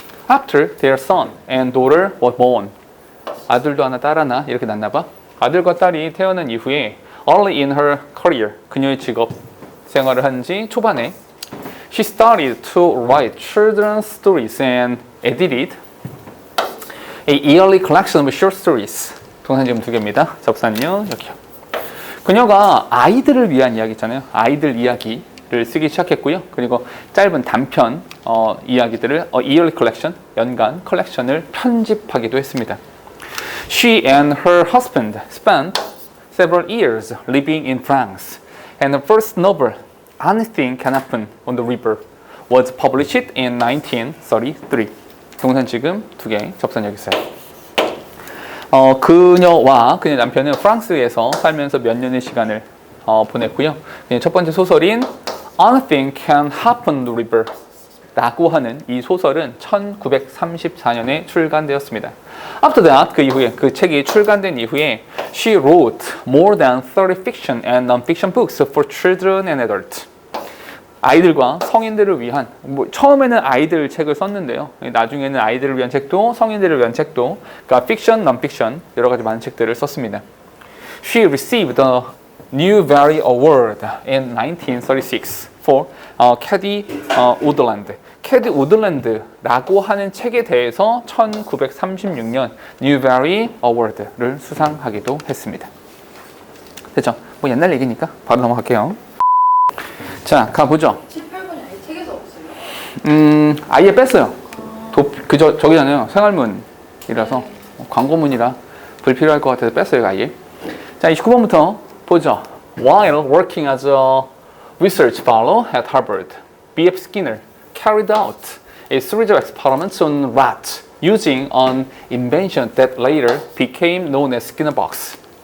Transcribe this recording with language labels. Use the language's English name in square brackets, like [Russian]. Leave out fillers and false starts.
[English] After their son and daughter were born. [Korean] 아들도 하나 딸 하나 이렇게 낳나 봐. 아들과 딸이 태어난 이후에 [English] early in her career, [Korean] 그녀의 직업 생활을 한 지 초반에 [English] she started to write children's stories and edited a yearly collection of short stories. [Korean] 동사 지금 2개입니다. 접사는요, 여기요. 그녀가 아이들을 위한 이야기 있잖아요. 아이들 이야기를 쓰기 시작했고요. 그리고 짧은 단편 이야기들을 [English] yearly collection, [Korean] 연간 컬렉션을 편집하기도 했습니다. [English] She and her husband spent several years living in France, and her first novel, Anything Can Happen on the River, was published in 1933. [Korean] 동산 지금 두 개, 접선 여기 있어요. 그녀와 그녀의 남편은 프랑스에서 살면서 몇 년의 시간을 보냈고요. 첫 번째 소설인 Anything Can Happen on the River 라고 하는 이 소설은 1934년에 출간되었습니다. [English] After that, [Korean] 그 이후에, 그 책이 출간된 이후에 [English] she wrote more than 30 fiction and non-fiction books for children and adults. [Korean] 아이들과 성인들을 위한, 처음에는 아이들 책을 썼는데요. 나중에는 아이들을 위한 책도 성인들을 위한 책도, 그러니까 fiction, non-fiction 여러 가지 많은 책들을 썼습니다. [English] She received the New Valley Award in 1936 for 캐디 우드랜드. [Korean] 캐디 우드랜드라고 하는 책에 대해서 1936년 New Valley Award를 수상하기도 했습니다. 됐죠? 뭐 옛날 얘기니까 바로 넘어갈게요. 자, 가보죠. 18번이 아예 책에서 없어요. 아예 뺐어요. 저기잖아요. 생활문이라서 광고문이라 불필요할 것 같아서 뺐어요, 아예. 자, 29번부터 보죠. [English] While working as a research fellow at Harvard, B.F. Skinner carried out a series of experiments on rats using an invention that later became known as Skinner box.